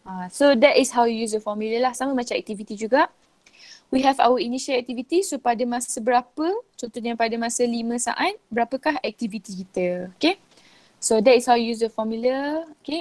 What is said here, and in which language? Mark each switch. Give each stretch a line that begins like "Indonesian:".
English: So that is how you use the formula lah.
Malay: Sama macam activity juga.
English: We have our initial activity.
Malay: So pada masa berapa, contohnya pada masa 5 saat, berapakah activity kita, okay.
English: So that is how you use the formula, okay.